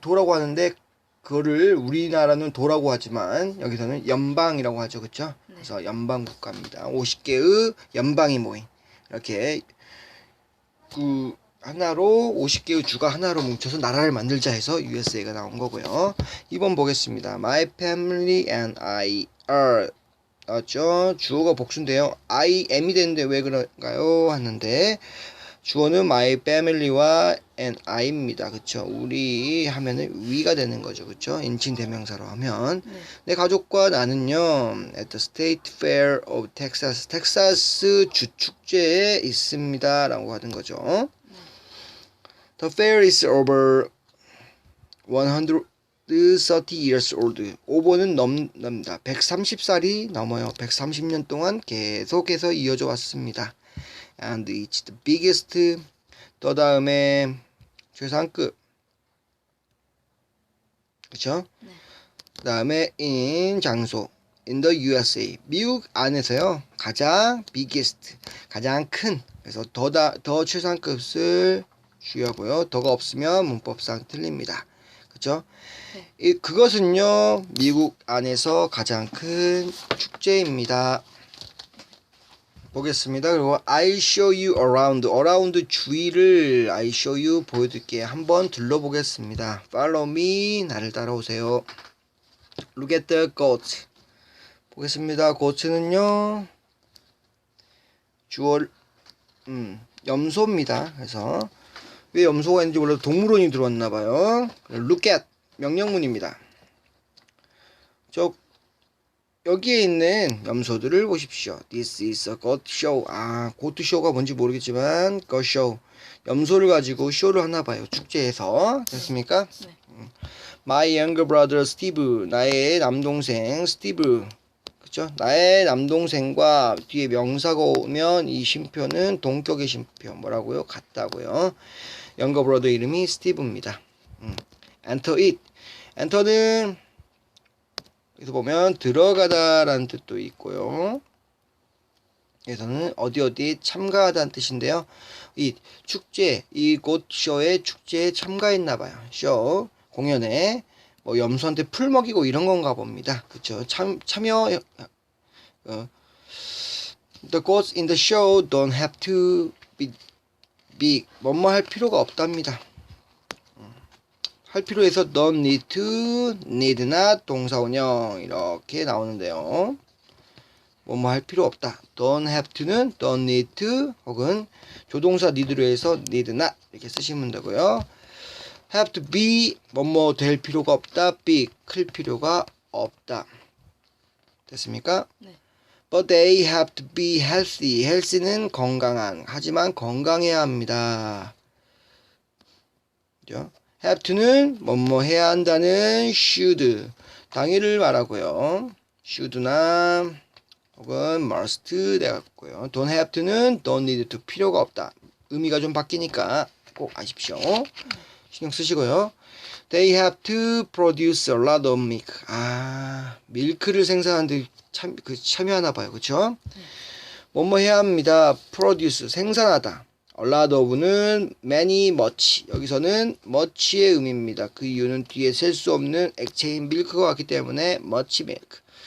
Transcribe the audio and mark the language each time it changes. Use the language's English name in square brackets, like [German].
[Korean] 도라고 하는데 그거를 우리나라는 도라고 하지만 여기서는 연방이라고 하죠. 그렇죠? 네. 그래서 연방 국가입니다. 50개의 연방이 모인 이렇게 그 하나로 50개의 주가 하나로 뭉쳐서 나라를 만들자 해서 USA가 나온 거고요. 2번 보겠습니다. [English] My family and I are [Korean] 맞죠? 주어가 복수인데요. I am이 되는데 왜 그런가요? 하는데 주어는 my family와 and I입니다. 그쵸? 우리 하면은 we가 되는 거죠. 그쵸? 인칭 대명사로 하면 네. 내 가족과 나는요 [English] at the State Fair of Texas [Korean] 텍사스 주축제에 있습니다 라고 하는 거죠. [English] The fair is over 130 years old. [Korean] 오버는 넘습니다. 130살이 넘어요. 130년 동안 계속해서 이어져 왔습니다. [English] And it's the biggest. [Korean] 또 다음에 최상급. 그쵸? 네. 그 다음에 [English] in 장소. In the USA. [Korean] 미국 안에서요. 가장 biggest. 가장 큰. 그래서 더 최상급을 주의하고요. 더가 없으면 문법상 틀립니다. 그쵸? 네. 그것은요. 미국 안에서 가장 큰 축제입니다. 보겠습니다. 그리고 [English] I'll show you around. around [Korean] 주위를 [English] I show you [Korean] 보여드릴게요. 한번 둘러보겠습니다. [English] Follow me. [Korean] 나를 따라오세요. [English] Look at the goat. [Korean] 보겠습니다. [English] goat는요. [Korean] 주어 염소입니다. 그래서 왜 염소가 있는지 몰라도 동물원이 들어왔나봐요. Look at 명령문입니다. 여기에 있는 염소들을 보십시오. [English] This is a goat show. [Korean] 고트 쇼가 뭔지 모르겠지만 goat show. 염소를 가지고 쇼를 하나 봐요. 축제에서. 됐습니까? 네. [English] My younger brother Steve. [Korean] 나의 남동생 스티브. 그쵸? 나의 남동생과 뒤에 명사가 오면 이 쉼표는 동격의 쉼표. 뭐라고요? 같다고요. younger brother 이름이 스티브입니다. [English] Enter it. [Korean] enter는 여기서 보면 들어가다 라는 뜻도 있고요. 여기서는 어디 참가하다는 뜻인데요. 이 축제, 이 곧쇼의 축제에 참가했나봐요. 쇼, 공연에 뭐 염소한테 풀 먹이고 이런 건가 봅니다. 그쵸? [English] 참여, The goats in the show don't have to be big. [Korean] 뭐뭐 할 필요가 없답니다. 할 필요해서 [English] don't need to, need not, [Korean] 동사원형 이렇게 나오는데요. 뭐뭐 할 필요 없다. [English] don't have to는 don't need to [Korean] 혹은 조동사 need로 해서 need not 이렇게 쓰시면 되고요. have to be 뭐뭐 될 필요가 없다. be 클 필요가 없다. 됐습니까? 네. [English] But they have to be healthy. [Korean] healthy는 건강한. 하지만 건강해야 합니다. 그죠? have to는 뭐뭐 해야 한다는 should. 당일을 말하고요. should나 혹은 must 되었고요. don't have to는 don't need to 필요가 없다. 의미가 좀 바뀌니까 꼭 아십시오. 신경 쓰시고요. [English] They have to produce a lot of milk. [Korean] 밀크를 생산하는데 참여하나 봐요. 그쵸? 뭐뭐 해야 합니다. produce, 생산하다. a lot of는 many, much. 여기서는 much의 의미입니다. 그 이유는 뒤에 셀 수 없는 액체인 밀크가 왔기 때문에 much milk.